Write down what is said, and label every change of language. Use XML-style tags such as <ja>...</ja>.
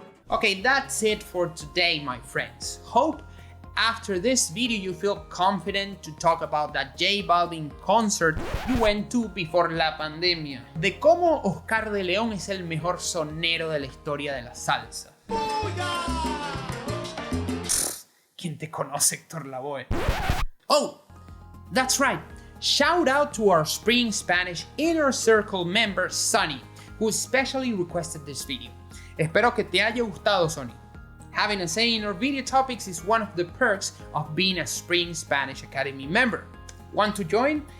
<en>Okay, that's it for today, my friends. Hope after this video you feel confident to talk about that J Balvin concert you went to before</en> <es>la pandemia. De cómo Oscar de León es el mejor sonero de la historia de la salsa. ¿Quién te conoce, Héctor Lavoe?</es> <en>Oh, that's right. Shout out to our Spring Spanish Inner Circle member, Sonny, who especially requested this video.</en> <es>Espero que te haya gustado,</es> <en>Sonny. Having a say in our video topics is one of the perks of being a Spring Spanish Academy member. Want to join?</en>